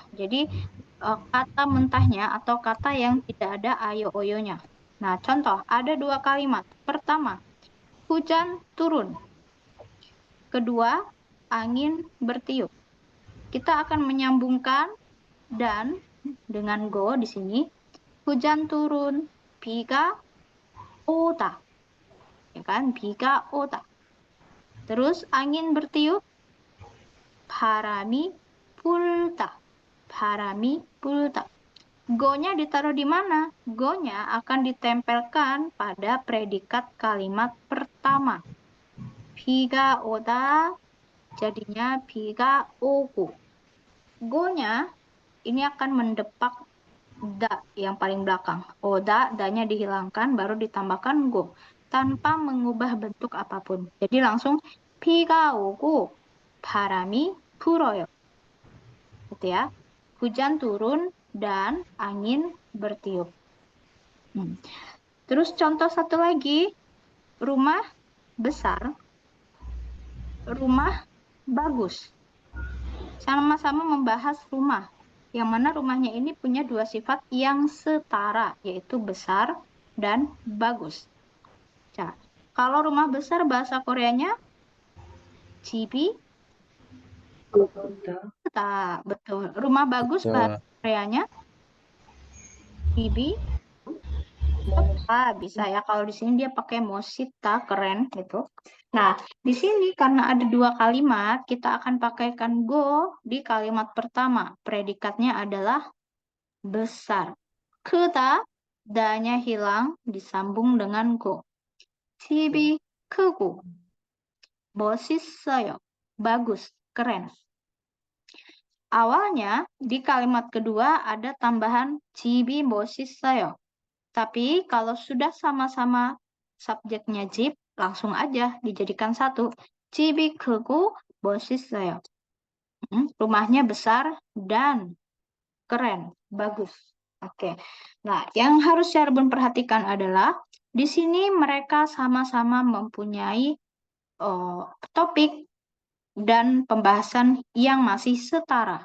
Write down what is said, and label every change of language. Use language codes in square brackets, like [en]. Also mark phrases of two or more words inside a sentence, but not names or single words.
[id] Jadi kata mentahnya atau kata yang tidak ada ayo-oyonya. Nah, contoh ada 2 kalimat. Pertama, hujan turun. Kedua, angin bertiup. Kita akan menyambungkan dan dengan go di sini. Hujan turun, [ko] 비가 오다. [id] Ya kan? [ko] 비가 오다. [id] Terus angin bertiup, [ko] 바람이 불다. 바람이 불다. [id] Go-nya ditaruh di mana? Go-nya akan ditempelkan pada predikat kalimat pertama. [ko] 비가 오다 [id] jadinya [ko] 비가 오고. [id] Go-nya ini akan mendepak da yang paling belakang. Oda, da-nya dihilangkan, baru ditambahkan go. Tanpa mengubah bentuk apapun. Jadi langsung [ko] 비가 오고 바람이 불어요. [id] Gitu ya. Hujan turun dan angin bertiup. Terus contoh satu lagi. Rumah besar. Rumah bagus. Sama-sama membahas rumah. Yang mana rumahnya ini punya 2 sifat yang setara, yaitu besar dan bagus. Nah, kalau rumah besar bahasa Koreanya [ko] 집이 크다. [id] Betul. Rumah bagus bahasa Koreanya 집이 bisa ya. Kalau di sini dia pakai mosita, keren gitu. Nah, di sini karena ada 2 kalimat, kita akan pakaikan go di kalimat pertama. Predikatnya adalah besar. 크다, da-nya hilang, disambung dengan go. [ko] 집이 크고, 멋있어요. [id] Bagus, keren. Awalnya di kalimat kedua ada tambahan [ko] 집이 멋있어요. [id] Tapi kalau sudah sama-sama subjeknya 집, langsung aja dijadikan satu. [ko] 집이 크고 멋있어요. [id] Rumahnya besar dan keren, bagus. Oke. Nah, yang harus Cirebon perhatikan adalah di sini mereka sama-sama mempunyai topik dan pembahasan yang masih setara.